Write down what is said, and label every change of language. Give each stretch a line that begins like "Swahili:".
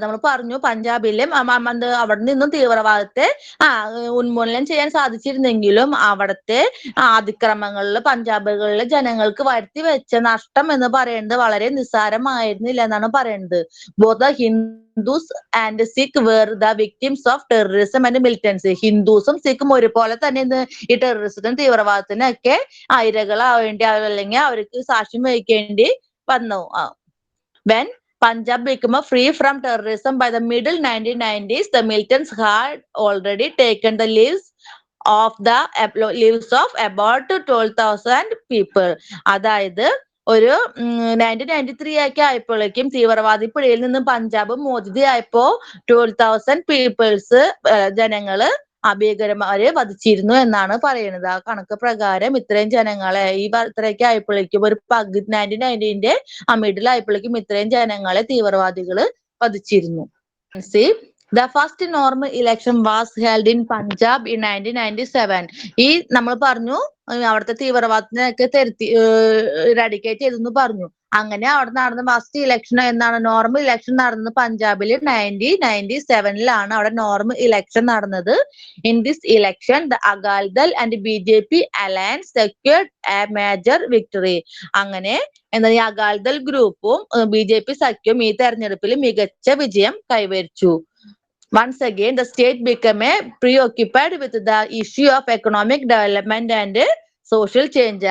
Malayalam: നമ്മൾ പറഞ്ഞു പഞ്ചാബിലെ അവിടെ നിന്നും തീവ്രവാദത്തെ ഉന്മൂലനം ചെയ്യാൻ സാധിച്ചിരുന്നെങ്കിലും അവിടുത്തെ അതിക്രമങ്ങളിൽ പഞ്ചാബുകളിലെ ജനങ്ങൾക്ക് വരുത്തി വെച്ച നഷ്ടം എന്ന് പറയുന്നത് വളരെ നിസ്സാരമായിരുന്നില്ല എന്നാണ് പറയുന്നത്.
English: Both the Hindus and Sikh were the victims of terrorism and militancy.
Malayalam: ഹിന്ദുസും സിഖും ഒരുപോലെ തന്നെ ഈ ടെററിസത്തിനും തീവ്രവാദത്തിനും ഒക്കെ ഇരകളാവേണ്ടി അല്ലെങ്കിൽ അവർക്ക് സാക്ഷ്യം വഹിക്കേണ്ടി വന്നു.
English: When Punjab became free from terrorism by the middle 1990s, the militants had already taken the lives of about 12,000 people.
Malayalam: അതായത് ഒരു 1993 ഒക്കെ ആയപ്പോഴേക്കും തീവ്രവാദി പിടിയിൽ നിന്നും പഞ്ചാബ് മോചിതയായപ്പോ 12,000 പീപ്പിൾസ് ജനങ്ങള് ഭീകരന്മാരെ വധിച്ചിരുന്നു എന്നാണ് പറയുന്നത്. ആ കണക്ക് പ്രകാരം ഇത്രയും ജനങ്ങളെ ഇത്രയൊക്കെ ആയപ്പോഴേക്കും ഒരു 1990 മിഡിൽ ആയപ്പോഴേക്കും ഇത്രയും ജനങ്ങളെ തീവ്രവാദികള് വധിച്ചിരുന്നു.
English: The first normal election was held in Punjab in 1997.
Malayalam: ഈ നമ്മൾ പറഞ്ഞു അവിടുത്തെ തീവ്രവാദത്തിനൊക്കെ ഇറാഡിക്കേറ്റ് ചെയ്തെന്ന് പറഞ്ഞു. അങ്ങനെ അവിടെ നടന്ന ഫസ്റ്റ് ഇലക്ഷൻ എന്നാണ് നോർമൽ ഇലക്ഷൻ നടന്നത് പഞ്ചാബിൽ 1997 അവിടെ നോർമൽ ഇലക്ഷൻ നടന്നത്.
English: In this election the അകാൽദൾ and BJP alliance secured A major victory.
Malayalam: അങ്ങനെ എന്താ ഈ അകാൽദൾ ഗ്രൂപ്പും BJP സഖ്യവും ഈ തെരഞ്ഞെടുപ്പിൽ മികച്ച വിജയം കൈവരിച്ചു.
English: Once again, the state became preoccupied with the issue of economic development and social change.